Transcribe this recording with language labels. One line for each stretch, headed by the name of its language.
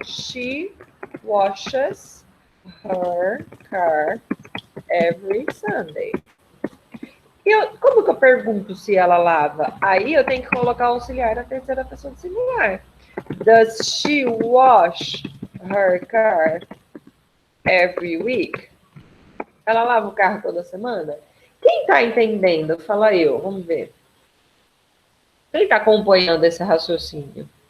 English: She washes her car every Sunday.
Portuguese: Como que eu pergunto se ela lava? Aí eu tenho que colocar o auxiliar na terceira pessoa do singular.
English: Does she wash her car every week?
Portuguese: Ela lava o carro toda semana? Quem tá entendendo? Fala eu, vamos ver. Quem tá acompanhando esse raciocínio?